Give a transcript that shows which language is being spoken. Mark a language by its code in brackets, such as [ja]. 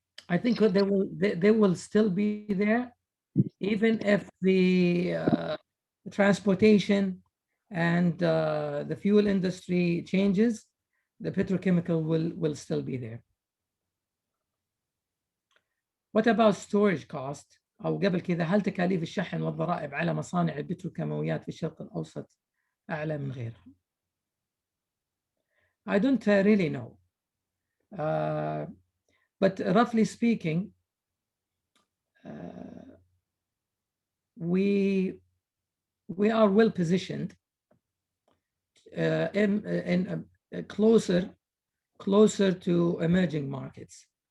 [en] I think they will still be there, even if the transportation and the fuel industry changes. The petrochemical will still be there. What about storage cost؟ [ar] أو قبل كذا، هل تكاليف الشحن والضرائب على مصانع البتروكيماويات في الشرق الأوسط أعلى من غيرها؟ [en] I don't really know. But roughly speaking, we are well positioned in closer to emerging markets.